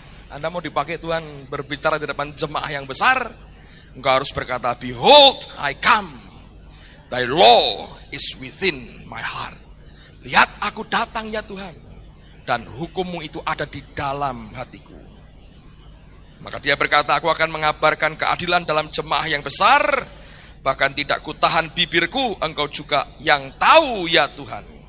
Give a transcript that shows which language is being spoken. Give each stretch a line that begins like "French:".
Indonesian: Anda mau dipakai Tuhan berbicara di depan jemaah yang besar? Engkau harus berkata,
English: behold, I come. Thy law is within my heart.
Indonesian: Lihat, aku datang ya Tuhan. Dan hukum-Mu itu ada di dalam hatiku. Maka dia berkata, aku akan mengabarkan keadilan dalam jemaah yang besar. Bahkan tidak kutahan bibirku, engkau juga yang tahu ya Tuhan.